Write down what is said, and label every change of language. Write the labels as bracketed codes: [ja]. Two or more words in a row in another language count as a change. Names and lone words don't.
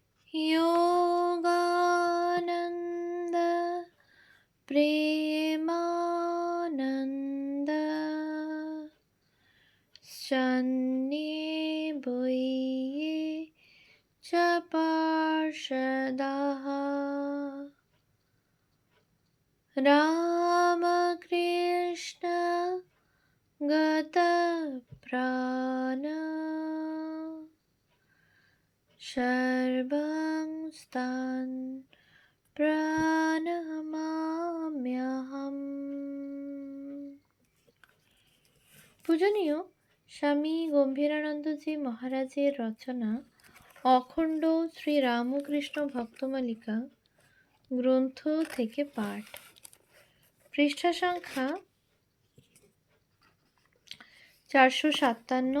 [sa] योगानन्द प्रेमानन्द सन्न्ये बुये च पार्षदाः रामकृष्ण गतप्राण सर्वं स्तान् প্রণমাম্যহম। [bn] পূজনীয় স্বামী গম্ভীরানন্দজি মহারাজের রচনা অখণ্ড শ্রী রামকৃষ্ণ ভক্তমালিকা গ্রন্থ থেকে পাঠ, পৃষ্ঠা সংখ্যা 457।